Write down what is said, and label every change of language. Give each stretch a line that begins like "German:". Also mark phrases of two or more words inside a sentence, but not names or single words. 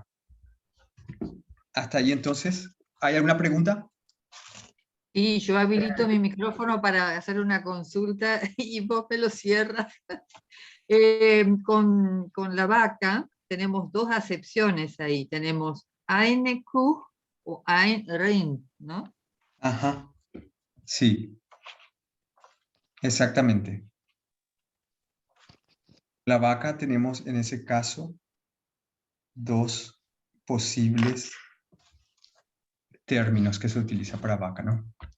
Spanish: Hasta ahí entonces, ¿hay alguna pregunta? Y yo habilito mi micrófono para hacer una consulta y vos me lo cierras. Con la vaca tenemos dos acepciones ahí. Tenemos
German: eine Kuh
Spanish: o
German: ein Rind,
Spanish: ¿no? Ajá, sí. Exactamente. La vaca tenemos en ese caso dos posibles términos que se utiliza para vaca, ¿no?